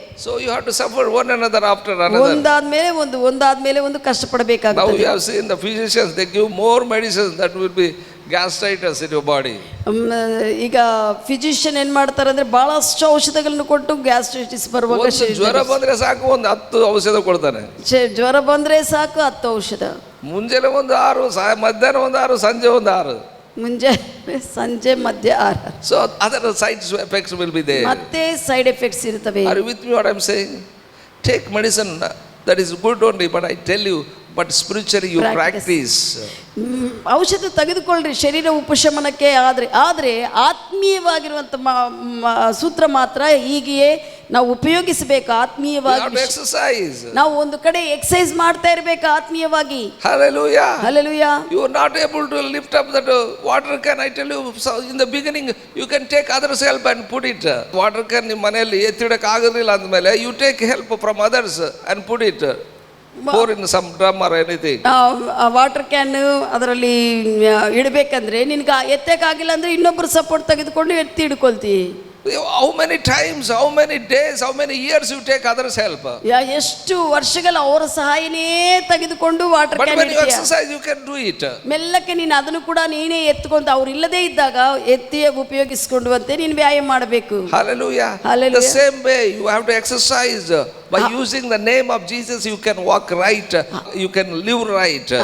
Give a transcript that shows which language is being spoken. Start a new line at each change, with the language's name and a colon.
English: So you have to suffer one another after another.
Kannada: ಒಂದಾದ್ಮೇಲೆ ಒಂದು ಕಷ್ಟಪಡಬೇಕಾಗುತ್ತದೆ.
English: Now we have seen the physicians, they give more medicines that will be gastritis in your body.
Kannada: ಈಗ physician ಏನ್ ಮಾಡ್ತಾರೆ ಅಂದ್ರೆ ಬಹಳಷ್ಟು ಔಷಧಗಳನ್ನು ಕೊಟ್ಟು gastritis ಬರುವಾಗ, ಜ್ವರ ಬಂದ್ರೆ ಸಾಕು ಒಂದು 10 ಔಷಧ ಕೊಡ್ತಾನೆ. ಜ್ವರ ಬಂದ್ರೆ ಸಾಕು 10 ಔಷಧ. ಮುಂಜಾನೆ ಒಂದು 6, ಮಧ್ಯಾಹ್ನ ಒಂದು 6, ಸಂಜೆ ಒಂದು 6. ಮುಂಜಾನೆ ಸಂಜೆ ಮಧ್ಯ 6.
English: So other side effects will be there.
Kannada: ಮತ್ತೆ ಸೈಡ್ ಎಫೆಕ್ಟ್ಸ್ ಇರುತ್ತವೆ.
English: Are you with me what I am saying? Take medicine, that is good only, but I tell you, but spiritually you practice.
Kannada: ಔಷಧ ತೆಗೆದುಕೊಳ್ಳ್ರಿ ಶರೀರ ಉಪಶಮನಕ್ಕೆ, ಆದರೆ ಆತ್ಮೀಯವಾಗಿರುವಂಥ ಸೂತ್ರ ಮಾತ್ರ ಹೀಗೆಯೇ ನಾವು ಉಪಯೋಗಿಸಬೇಕು.
English: You have
Kannada: ಆತ್ಮೀಯವಾಗಿ
English: to exercise.
Kannada: ನಾವು ಒಂದು ಕಡೆ ಎಕ್ಸಸೈಸ್ ಮಾಡ್ತಾ ಇರಬೇಕು ಆತ್ಮೀಯವಾಗಿ.
English: Hallelujah.
Kannada: Hallelujah.
English: You are not able to lift up that water can. I tell you, so in the beginning you can take others help and put it.
Kannada: Water can ನಿಮ್ಮ ಮನೆಯಲ್ಲಿ ಎತ್ತಿಡಕ್ಕೆ ಆಗೋದಿಲ್ಲ ಅಂದಮೇಲೆ
English: you take help from others and put it. Pour in some drum or anything.
Kannada: Water can ಅದರಲ್ಲಿ ಇಡಬೇಕಂದ್ರೆ ನಿನ್ಗೆ ಎತ್ತಕ್ಕಾಗಿಲ್ಲ ಅಂದ್ರೆ ಇನ್ನೊಬ್ರು support ತೆಗೆದುಕೊಂಡು ಎತ್ತಿ ಹಿಡ್ಕೊಳ್ತಿ.
English: How many times, how many days, how many years you take others help?
Kannada: ಎಷ್ಟು ವರ್ಷಗಳ ಅವರ ಸಹಾಯನೇ ತೆಗೆದುಕೊಂಡು water
English: But
Kannada: can
English: when you exercise you can do it.
Kannada: ಮೆಲ್ಲಕ್ಕೆ ನೀನು ಅದನ್ನು ಕೂಡ ನೀನೇ ಎತ್ಕೊಂತ ಅವ್ರು ಇಲ್ಲದೇ ಇದ್ದಾಗ ಎತ್ತಿ ಉಪಯೋಗಿಸಿಕೊಂಡುವಂತೆ ನೀನು ವ್ಯಾಯಾಮ ಮಾಡಬೇಕು.
English: Hallelujah. Hallelujah. The same way you have to exercise. By using the name of Jesus you can walk right, you can live right.